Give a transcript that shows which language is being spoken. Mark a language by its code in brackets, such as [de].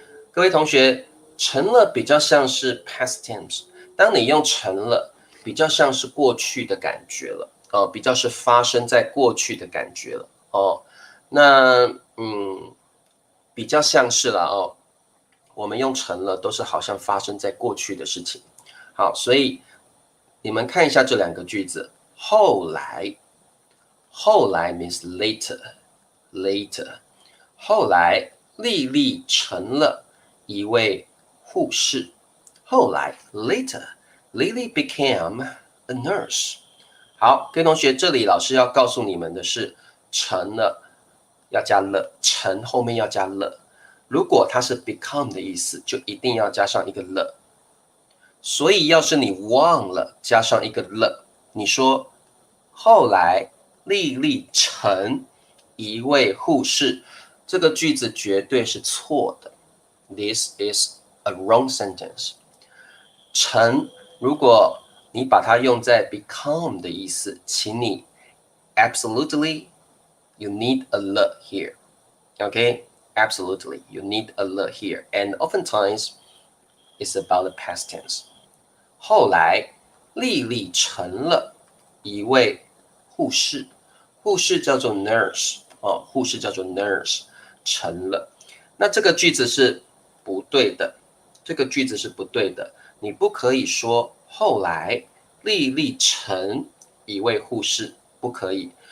[zh] 各位同学，成了比较像是 past tense， 当你用成了比较像是过去的感觉了比较是发生在过去的感觉了那比较像是了我们用成了都是好像发生在过去的事情。好，所以你们看一下这2个句子，后来 means later， 后来丽丽成了一位护士。后来 [en] later Lily became a nurse。 [zh] 好，各位同学，这里老师要告诉你们的是成了要加了，成后面要加了。如果它是 become 的意思，就一定要加上一个了。所以要是你忘了加上一个了，你说后来丽丽成一位护士，这个句子绝对是错的。 [en] This is a wrong sentence。 [zh] 成如果你把它用在 [en] become [zh] 的意思，请你 [en] absolutely you need a le here， okay absolutely you need a le here, and oftentimes it's about the past tense。 [zh] 后来丽丽成了一位护士，护士叫做 nurse 护士叫做 nurse， 成了。那这个句子是不对的，这个句子是不对的，你不可以说后来丽丽成一位护士，不可以。